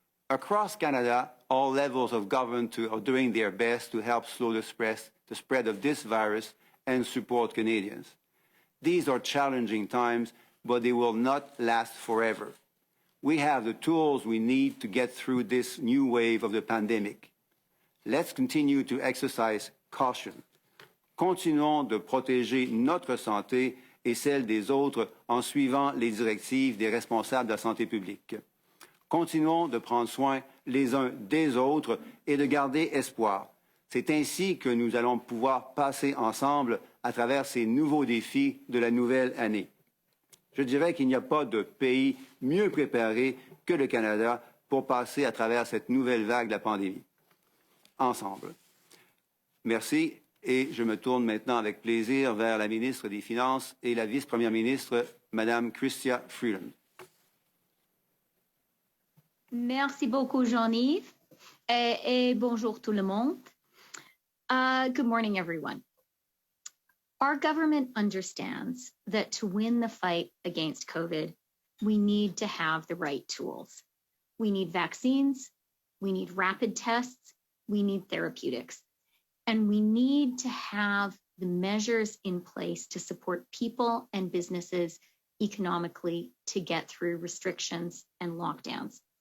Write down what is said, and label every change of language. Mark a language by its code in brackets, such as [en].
[en] Across Canada, all levels of government are doing their best to help slow the spread of this virus and support Canadians. These are challenging times, but they will not last forever. We have the tools we need to get through this new wave of the pandemic. Let's continue to exercise caution. [fr] Continuons de protéger notre santé et celle des autres en suivant les directives des responsables de la santé publique. Continuons de prendre soin les uns des autres et de garder espoir. C'est ainsi que nous allons pouvoir passer ensemble à travers ces nouveaux défis de la nouvelle année. Je dirais qu'il n'y a pas de pays mieux préparé que le Canada pour passer à travers cette nouvelle vague de la pandémie. Ensemble. Merci. Et je me tourne maintenant avec plaisir vers la ministre des Finances et la vice-première ministre, Madame Chrystia Freeland. Merci beaucoup, Jean-Yves, et bonjour tout le monde. [en] Good morning, everyone. Our government understands that to win the fight against COVID, we need to have the right tools. We need vaccines, we need rapid tests, we need therapeutics. And we need to have the measures in place to support people and businesses economically to get through restrictions and lockdowns.